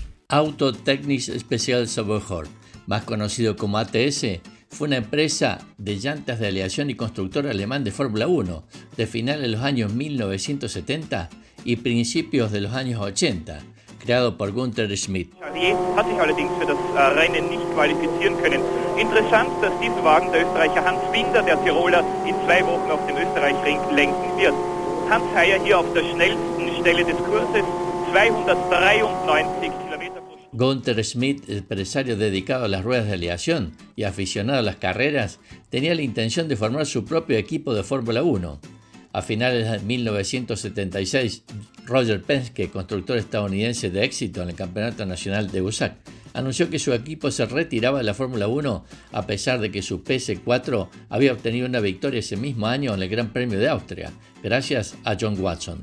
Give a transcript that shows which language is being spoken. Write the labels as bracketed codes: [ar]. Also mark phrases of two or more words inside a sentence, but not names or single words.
[es] Auto Technisch Special Zubehör, más conocido como ATS, fue una empresa de llantas de aleación y constructor alemán de Fórmula 1 de finales de los años 1970 y principios de los años 80, creado por Günther Schmidt. [de] Jarier hat sich allerdings für das Rennen nicht qualifizieren können. Interessant, dass diesen Wagen der Österreicher Hans Binder, der Tiroler, in 2 Wochen auf dem Österreich-Ring lenken wird. Hans Heyer hier auf der schnellsten Stelle des Kurses, 293 Kilometer pro Stunde. [es] Günther Schmidt, empresario dedicado a las ruedas de aleación y aficionado a las carreras, tenía la intención de formar su propio equipo de Fórmula 1. A finales de 1976, Roger Penske, constructor estadounidense de éxito en el Campeonato Nacional de USAC, anunció que su equipo se retiraba de la Fórmula 1 a pesar de que su PS4 había obtenido una victoria ese mismo año en el Gran Premio de Austria, gracias a John Watson.